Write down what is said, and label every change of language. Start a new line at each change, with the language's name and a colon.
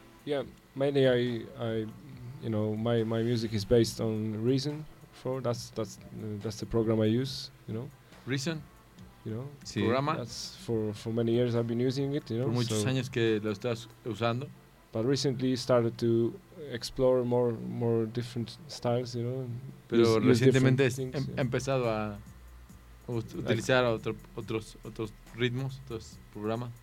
English: Yeah, mainly I you know, my music is based on Reason. For that's the program I use, you know. Reason? You know,
Spanish: sí. programa.
English: That's for many years I've been using it. You know,
Spanish: por muchos so años que lo estás usando.
English: But recently started to explore more different styles. You know.
Spanish: Pero recientemente he empezado a utilizar like otros ritmos, otros programas.